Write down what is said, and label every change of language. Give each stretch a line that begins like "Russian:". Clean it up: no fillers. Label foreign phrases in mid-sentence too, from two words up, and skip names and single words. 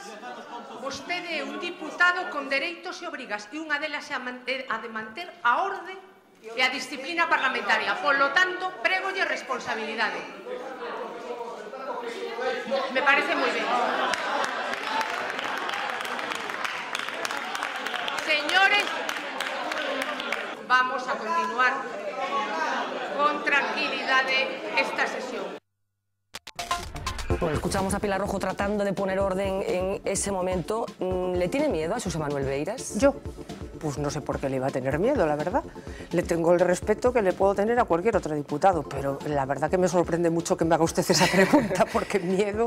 Galician: Vostede é un diputado con dereitos e obrigas e unha delas é a de manter a orde e a disciplina parlamentaria. Polo tanto, prégolle responsabilidade. Me parece moi ben. Señores, vamos a continuar con tranquilidade esta sesión.
Spanish: Bueno, escuchamos a Pilar Rojo tratando de poner orden en ese momento. ¿Le tiene miedo a Xosé Manuel Beiras? Yo, pues no sé por qué le iba a tener miedo, la verdad. Le tengo el respeto que le puedo tener a cualquier otro diputado, pero la verdad que me sorprende mucho que me haga usted esa pregunta, porque miedo...